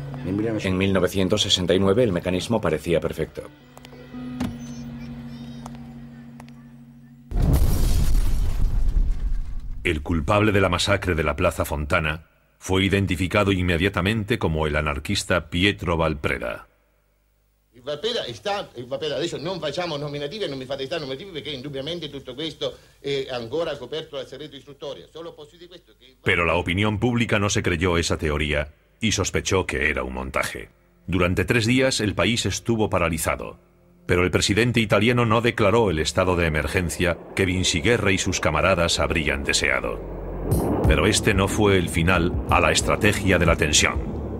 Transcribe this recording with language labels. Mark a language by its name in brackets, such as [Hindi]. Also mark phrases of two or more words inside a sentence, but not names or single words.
[Spanish] En 1969 el mecanismo parecía perfecto. El culpable de la masacre de la Plaza Fontana fue identificado inmediatamente como el anarquista Pietro Valpreda. [Italian] Adesso non facciamo nominativi e non mi fate stare nominativi perché indubbiamente tutto questo è ancora coperto dal segreto istruttorio. Solo posso dire questo che... [Spanish] Pero la opinión pública no se creyó esa teoría y sospechó que era un montaje. Durante 3 días el país estuvo paralizado, pero el presidente italiano no declaró el estado de emergencia que Vinci Guerra y sus camaradas habrían deseado. Pero este no fue el final a la estrategia de la tensión.